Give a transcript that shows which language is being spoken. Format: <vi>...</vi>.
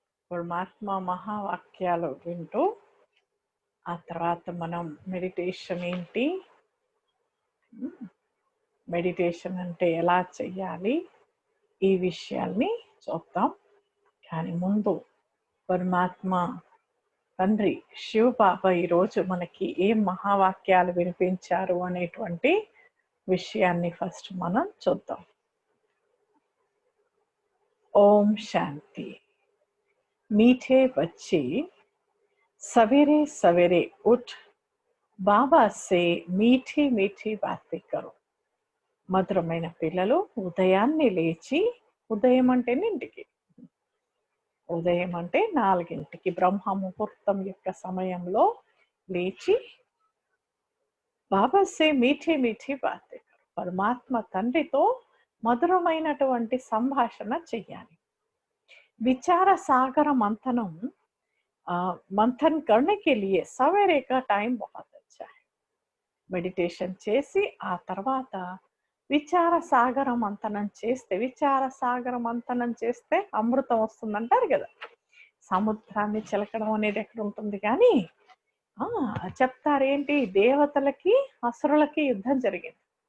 <te>పరమాత్మ మహావాక్యాలు వింటూ ఆ తర్వాత మనం మెడిటేషన్ ఏంటి, మెడిటేషన్ అంటే ఎలా చెయ్యాలి, ఈ విషయాల్ని చూద్దాం. కానీ ముందు పరమాత్మ తండ్రి శివ బాబా ఈరోజు మనకి ఏం మహావాక్యాలు వినిపించారు అనేటువంటి విషయాన్ని ఫస్ట్ మనం చూద్దాం. ఓం శాంతి.</te> <hi>मीठे बच्चे सवेरे सवेरे उठ బాబా से मीठी मीठी बातें करो.</hi> <te>మధురమైన పిల్లలు ఉదయాన్నే లేచి, ఉదయం అంటే ఇంటికి, ఉదయం అంటే 4 బ్రహ్మ ముహూర్తం యొక్క సమయంలో లేచి</te> <hi>బాబా సే మీఠీ మీఠీ బాతే కరో,</hi> <te>పరమాత్మ తండ్రితో మధురమైనటువంటి సంభాషణ చెయ్యాలి.</te> <hi>विचार सागर मंथनम मंथन करने के लिए सवेरे का टाइम बहुत अच्छा है.</hi> <te>మెడిటేషన్ చేసి ఆ తర్వాత విచార సాగర మంథనం చేస్తే, విచార సాగర మంథనం చేస్తే అమృతం వస్తుందంటారు కదా. సముద్రాన్ని చిలకడం అనేది ఎక్కడ ఉంటుంది కానీ చెప్తారేంటి, దేవతలకి అసురులకి యుద్ధం జరిగింది.</te>